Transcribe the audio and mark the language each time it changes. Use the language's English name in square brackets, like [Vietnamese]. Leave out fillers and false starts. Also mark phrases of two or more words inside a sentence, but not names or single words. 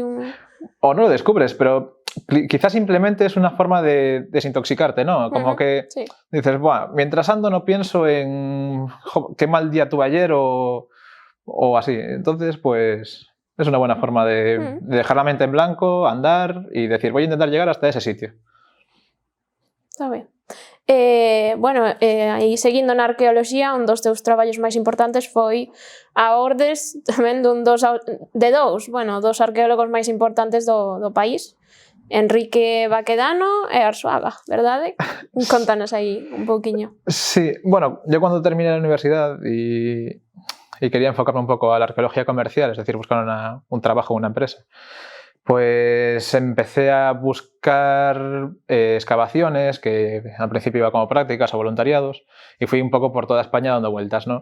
[Spanish] O no lo descubres, pero quizás simplemente es una forma de desintoxicarte, ¿no? Como que sí. dices, bueno, mientras ando no pienso en qué mal día tuve ayer o así. Entonces, pues es una buena forma de dejar la mente en blanco, andar y decir, voy a intentar llegar hasta ese sitio. [Galician] Está ben. Bueno, aí seguindo na arqueoloxía, un dos teus traballos máis importantes foi a ordes tamén dos arqueólogos máis importantes do país, Enrique Baquedano e Arzuaga, verdade? Contanos aí un pouquiño. [Spanish] Sí, bueno, yo cuando terminé la universidad y quería enfocarme un poco a la arqueología comercial, es decir, buscar un trabajo en una empresa, pues empecé a buscar excavaciones, que al principio iba como prácticas o voluntariados, y fui un poco por toda España dando vueltas, ¿no?